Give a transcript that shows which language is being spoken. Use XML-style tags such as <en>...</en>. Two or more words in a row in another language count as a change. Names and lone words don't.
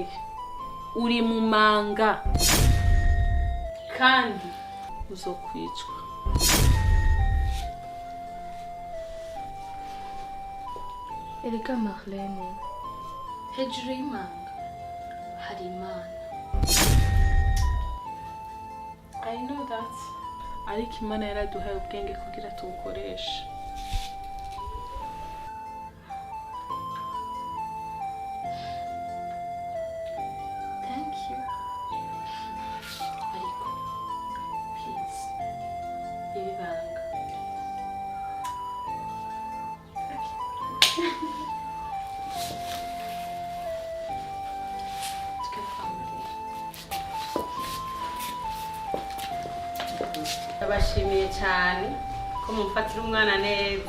<rn>Uri mu manga. Kandi uzokwicwa. Erega Marlene, hejuru y'imanga hari Imana.</rn> <en>I know that.</en> <rn>Ariko Imana yaraduhaye ubwenge kugira tubukoreshe.</rn> <en>Thank you.</en> <rn>Ariko, please, Ibanga. Ndabashimiye cyane ko mumfatira umwana neza.</rn>